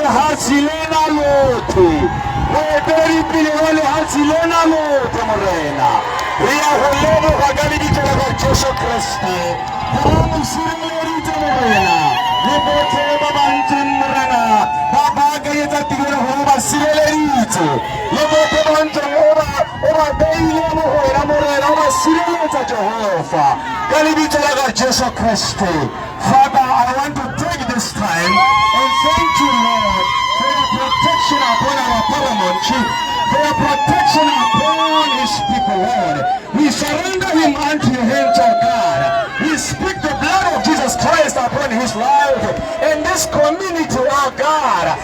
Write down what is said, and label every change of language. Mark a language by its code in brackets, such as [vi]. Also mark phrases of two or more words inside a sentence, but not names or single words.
[tn] lehatshe lena lotlhe moeteledipele wa lehatshe lena lotlhe morena re ya go leboga ka lebitso la Jesu Kriste gore mo sireleditse morena le botlhe ba ba ntseng morena ba baakanyetsa tirelo gore ba sireleditse le botlhe ba ntseng o ba beile mo go wena morena o ba sireletsa Jehova ka lebitso la Jesu Kriste. [en] Father, I want to take this time and thank you, Lord, for your protection upon our paramount chief, for your protection upon his people, Lord. We surrender him unto your hands, O God. We speak the blood of Jesus Christ upon his life and this community, O God.